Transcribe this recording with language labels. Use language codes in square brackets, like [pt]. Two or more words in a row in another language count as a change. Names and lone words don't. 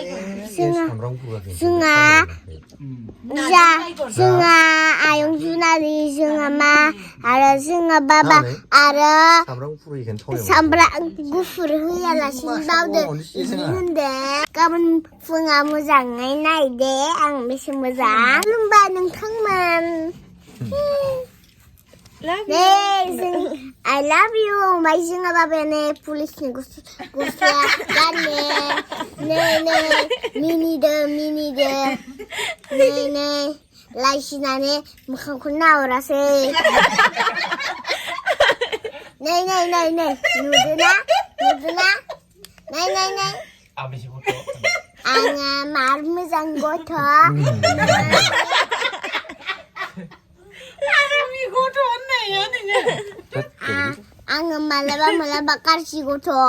[brx] जोंहा आयं जुनालि जोंहा मा आरो जोंहा बाबा आरो सामब्राम गुफुर होयालासिनो बावदो बिदि होनदो गाबोन फुङाव मोजाङै नायदे आं बेसे मोजां खुलुमबाय नोंथांमोन [en] I love you [brx] ओमफ्राय जोंहा बाबाया नै पुलिसनि गस्ला गानो नै मिनिदो नै लाइसिनानै मोखांखौ नाहरासै नै नुदोना नै आङो मार मोजां गथ' आङो मालाबा गाज्रि गथ'